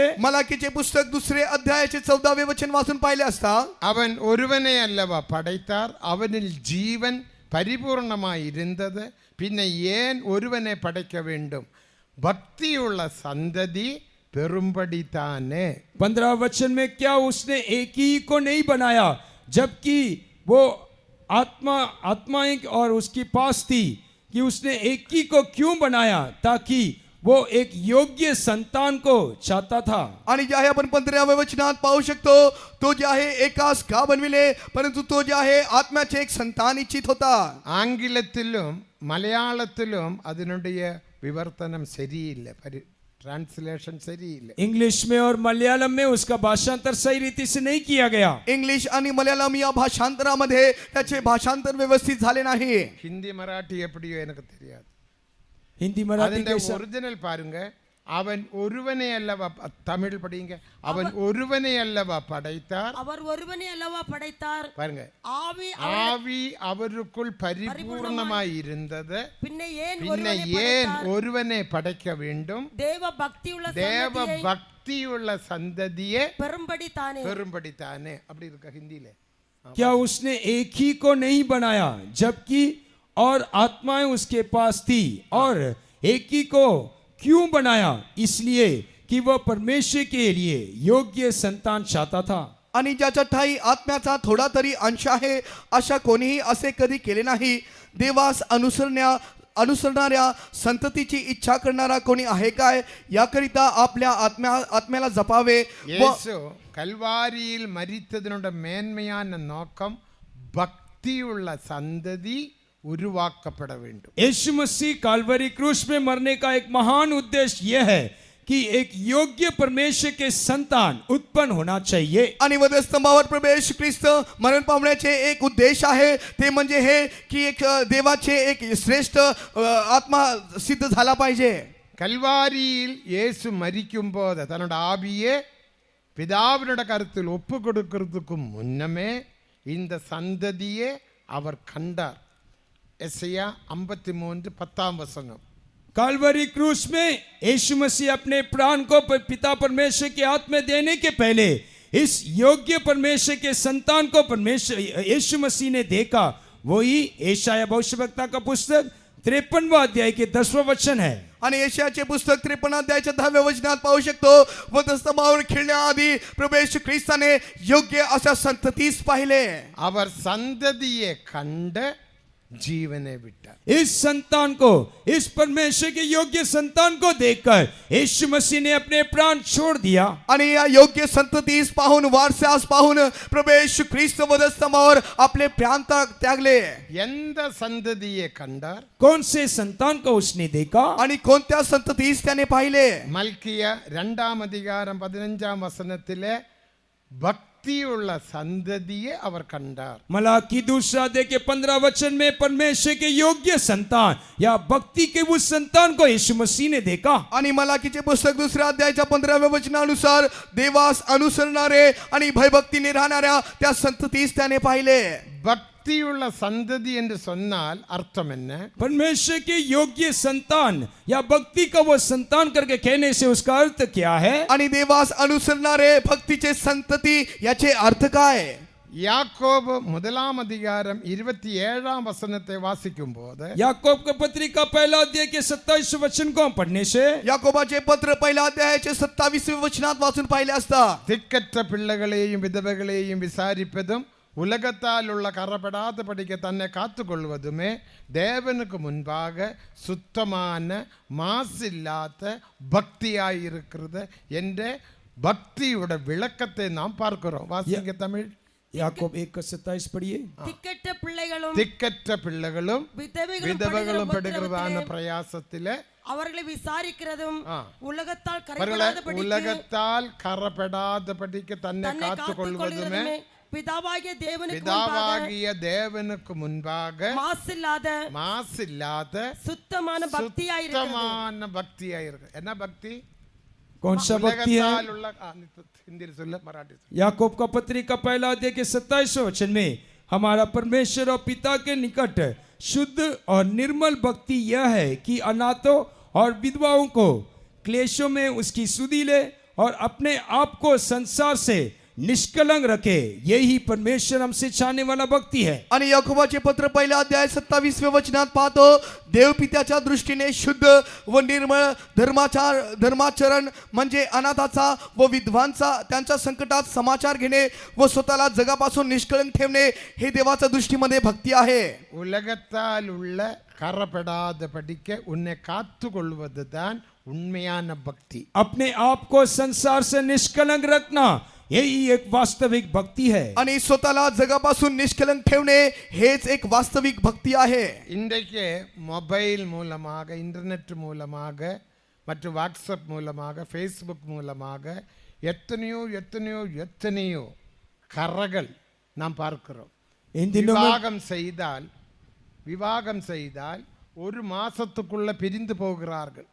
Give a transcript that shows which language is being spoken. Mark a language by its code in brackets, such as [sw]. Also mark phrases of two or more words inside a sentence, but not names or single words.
[mr] मलाकीचे पुस्तक दुसरे अध्यायाचे 14वे वचन वाचून पाहिले असता, [ta] அவன் ஒருவனை அல்லவா படைத்தார், அவனில் ஜீவன் பரிபூர்ணமாய் இருந்தது, பின்ன ஏன் ஒருவனை படைக்க வேண்டும், பக்தியுள்ள சந்ததி பெரும்படித்தானே. [hi] 15 वचन में क्या उसने एक ही को नहीं बनाया जबकि वो आत्माएं और उसकी पास थी कि उसने एक ही को क्यों बनाया ताकि वो एक योग्य संतान को चाहता था. [mr] आणि जे आहे आपण 15व्या वचनात पाहू शकतो, तो जे आहे एकास का बनविले परंतु तो जे आहे आत्म्याचे एक संतान इच्छित होता. [ta] ஆங்கிலத்திலும் மலையாளத்திலும் அதனுடைய விவர்த்தனம் சரியில்லை, ट्रांसलेशन சரியில்லை. [hi] इंग्लिश में और मलयालम में उसका भाषांतर सही रीति से नहीं किया गया. [mr] इंग्लिश आणि मल्याळम या भाषांतरामध्ये त्याचे भाषांतर व्यवस्थित झाले नाही. [ta] ஹிந்தி மராட்டி எப்படியோ எனக்கு தெரியாது. [hi] हिंदी मराठी [ta] அதனுடைய [hi] कैसा? [ta] ஒரிஜினல் பாருங்க, அவன் ஒருவனை அல்லவா, தமிழ் படிங்க, அவன் ஒருவனை அல்லவா படைத்தார், அவர் ஒருவனே அல்லவா படைத்தார், பாருங்க, ஆவி ஆவி அவருக்குள் பரிபூர்ணமாய் இருந்தது, பின்ன ஏன் பின்ன ஒருவனை ஏன் படைத்தார்? ஒருவனை படைக்க வேண்டும், தேவ பக்தியுள்ள தேவ சந்ததியை பக்தியுள்ள சந்ததியே பெரும்படி தானே. பெரும்படித்தானே. அப்படி இருக்கா ஹிந்தியில? [hi] क्या उसने एक ही को नहीं बनाया जबकि और आत्माएं उसके पास थी, और एक ही को क्यों बनाया, इसलिए कि वह परमेश्वर के लिए योग्य संतान चाहता था. [mr] आणि ज्याच्या ठाई आत्म्याचा थोडा तरी अंश आहे अशा कोणीही असे कधी केले नाही. देवास अनुसरणाऱ्या संततीची इच्छा करणारा कोणी आहे काय, याकरिता आपल्या आत्म्याला जपावे. [ta] இயேசு கல்வாரியில் மரித்ததனுடைய மேன்மையான நோக்கம் பக்தியுள்ள சந்ததி உருவாக்கப்பட வேண்டும். [hi] यीशु मसीह कालवरी क्रूस में मरने का एक महान उद्देश्य यह है कि एक योग्य परमेश्वर के संतान उत्पन्न होना चाहिए. [mr] आणि वधस्तंभावर प्रभू येशू ख्रिस्त मरण पावण्याचे एक उद्देश आहे, ते म्हणजे हे की एक देवाचे एक श्रेष्ठ आत्मा सिद्ध झाला पाहिजे. [ta] கல்வாரியில் இயேசு மரிக்கும் போது தன்னோட ஆவியே பிதாவினோட கருத்தில் ஒப்பு கொடுக்கிறதுக்கு முன்னமே இந்த சந்ததியே அவர் கண்டார். எசையா 53:10 [hi] कालवरी क्रूस में यीशु मसीह अपने प्राण को पिता परमेश्वर के हाथ में देने के पहले इस योग्य परमेश्वर के संतान को परमेश्वर यीशु मसीह ने देखा. वही यशायाह भविष्यवक्ता का पुस्तक 53वां अध्याय के 10वां वचन है. [mr] आणि यशायाचे पुस्तक 53 अध्यायाच्या 10व्या वचनात पाहू शकतो. वधस्तंभावर खिळण्याआधी प्रभू येशू ख्रिस्ताने योग्य अशा संततीस पाहिले. [ta] அவர் சந்ததியை கண்டு ஜீவனை விட்டார். [hi] इस संतान को, इस परमेश्वर के योग्य संतान को देखकर यीशु मसीह ने अपने प्राण छोड़ दिया. [mr] आणि या योग्य संततीस पाहून, वारसास पाहून प्रभू येशू ख्रिस्त वधस्तंभावर आपले प्राण त्यागले. [ta] எந்த சந்ததியை கண்டார்? [hi] कौन से संतान को उसने देखा? [mr] आणि कोणत्या संततीस त्याने पाहिले? [ta] மல்கியா 2:15 பக்தியுள்ள சந்ததியை அவர் கண்டார். [hi] मलाकी 2 अध्याय के 15 वचन में परमेश्वर के योग्य संतान या भक्ति के उस संतान को यीशु मसीह ने देखा. [mr] आणि मलाकीचे पुस्तक 2 अध्यायाच्या 15व्या वचनानुसार देवास अनुसरणारे आणि भयभक्तीने राहणाऱ्या त्या संततीस त्याने पाहिले. [ta] பக்தியுள்ள சந்ததி என்று சொன்னால் அர்த்தம் என்ன? [hi] परमेश्वर के योग्य संतान या भक्ति का वो संतान करके कहने से उसका अर्थ क्या है? [mr] आणि देवास अनुसरणारे भक्तीचे संतती याचे अर्थ काय? [ta] யாக்கோபு 1:27 வாசிக்கும்போது [hi] याकूब का पत्रिका पहला अध्याय के 27 वचन को हम पढ़ने से [mr] याकोबाचे पत्र पहिल्या अध्यायाचे 27व्या वचनात वाचून पाहिले असता [ta] திக்கற்ற பிள்ளைகளையும் விதவைகளையும் விசாரிப்பதும் உலகத்தால் உள்ள கரப்படாத படிக்க தன்னை காத்துக்கொள்வதுமே தேவனுக்கு முன்பாக சுத்தமான மாசில்லாத பக்தியாயிருக்கிறது என்ற பக்தியோட விளக்கத்தை நாம் பார்க்கிறோம். வாசிங்க தமிழ். याकूब 1:27 पढ़िए. திக்கற்ற பிள்ளைகளும் திக்கற்ற பிள்ளைகளும் விதவைகளும் படுகிறதான பிரயாசத்திலே அவர்களை விசாரிக்கிறதும் ஆ. உலகத்தால் உலகத்தால் கரப்படாத படிக்க தன்னை காத்துக்கொள்வதுமே பிதாவாகிய தேவனுக்கு முன்பாக மாசில்லாத சுத்தமான பக்தியாயிருக்கு. என்ன பக்தி? [hi] कौन सा भक्ति है? हिंदी सुन मराठी. याकूब का पत्रिका पहला अध्याय के 27 वचन में हमारा परमेश्वर और पिता के निकट शुद्ध और निर्मल भक्ति यह है कि अनाथों और विधवाओं को क्लेशों में उसकी सुधि ले और अपने आप को संसार से निष्कलंक रखे. यही परमेश्वर हमसे चाहने वाला भक्ति है. [mr] आणि याकोबाचे पत्र पहिल्या अध्याय 27व्या वचनात पाहतो देव पित्याच्या दृष्टीने शुद्ध व निर्मळ धर्माचरण म्हणजे अनाथाचा व विधवांचा त्यांच्या संकटात समाचार घेणे व स्वतःला जगापासून निष्कलंक ठेवणे हे देवाच्या दृष्टीमध्ये भक्ती आहे. [ta] உலகத்தால் உள்ள கரப்படாத படிக்க உன்னை காத்துக்கொள்வதுதான் உண்மையான பக்தி. [hi] अपने आप को संसार से निष्कलंक रखना यही एक वास्तविक भक्ति है. [mr] आणि स्वतःला जगापासून निष्कलंक ठेवणे हेच एक वास्तविक भक्ती आहे. [ta] இன்றைக்கு மொபைல் மூலமாக, இன்டர்நெட் மூலமாக மற்றும் வாட்ஸ்அப் மூலமாக, ஃபேஸ்புக் மூலமாக எத்தனையோ எத்தனையோ எத்தனையோ கரங்கள் நாம் பார்க்கிறோம். விவாகம் செய்தால் ஒரு மாசத்துக்குள்ள பிரிந்து போகிறார்கள்.